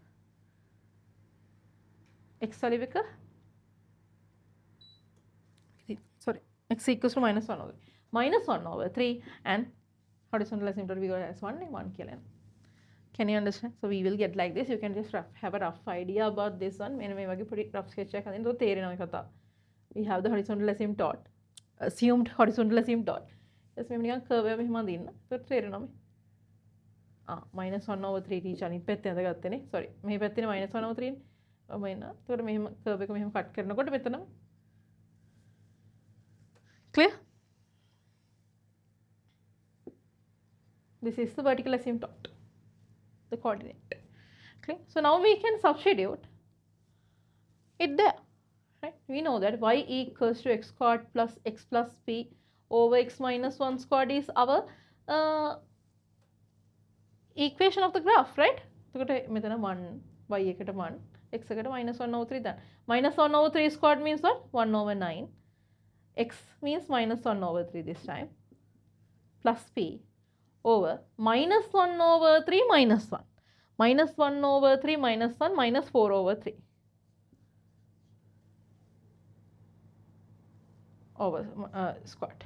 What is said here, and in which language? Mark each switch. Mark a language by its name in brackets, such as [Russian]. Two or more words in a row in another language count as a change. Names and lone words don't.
[English] X value එක sorry x equals to minus 1 over 3 and horizontal asymptote we got as 1 කියලා. Can you understand? So we will get like this. You can just have a rough idea about this one. [Sinhala] මේ වගේ පොඩි [English] rough sketch [Sinhala] එකක් හදින්න තේරෙනවා කතාව. [English] We have the horizontal asymptote, assumed horizontal asymptote. [Sinhala] just මේ නිකන් curve එක මෙහෙම අදින්න. ඒක තේරෙනවා මේ. [English] minus 1 over 3 teacher [Sinhala] අනිත් පැත්තේ අඳගත්තනේ. sorry මේ පැත්තේ [English] minus 1 over 3 [Sinhala] නේ. මෙන්න එතකොට මෙහෙම කර්ව් එක මෙහෙම කට් කරනකොට මෙතන clear? [English] This is the vertical asymptote, the coordinate. Okay, so now we can substitute it there, right? We know that y equals to x squared plus x plus p over x minus 1 squared is our equation of the graph, right? [Sinhala] එතකොට මෙතන 1 y එකට 1 x එකට -1/3 දාන්න. [English] -1/3 squared means what? 1/9. X means -1/3 this time plus p over -1/3 minus 1. -1/3 minus 1 minus 4/3 over squared.